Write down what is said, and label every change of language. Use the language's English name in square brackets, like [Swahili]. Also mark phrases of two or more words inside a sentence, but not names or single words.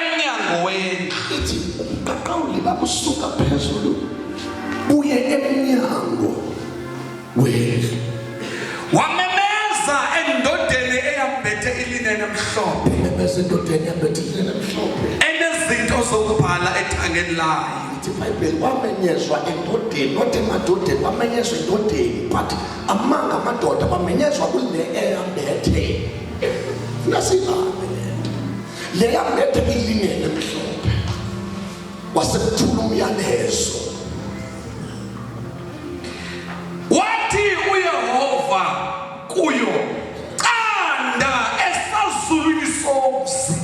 [Xhosa] Ithi uqaqawuli babo kusuka phezulu buye emnyango wendlu. Wamemeza endodeni eyambethe ilineni emhlophe Ememeza endodeni eyambethe ilineni emhlophe enezinto zokubhala ethangeni layo. iBhayibheli wamenyezwa endodeni, not emadodeni, wamenyezwa endodeni, [English] but among [Xhosa] amadoda wamenyezwa kule eyambethe. Nasibambe le yambethe ilineni emhlophe wasekuthula umyalezo. Wathi uYehova kuyo, qanda esazulwini somzi.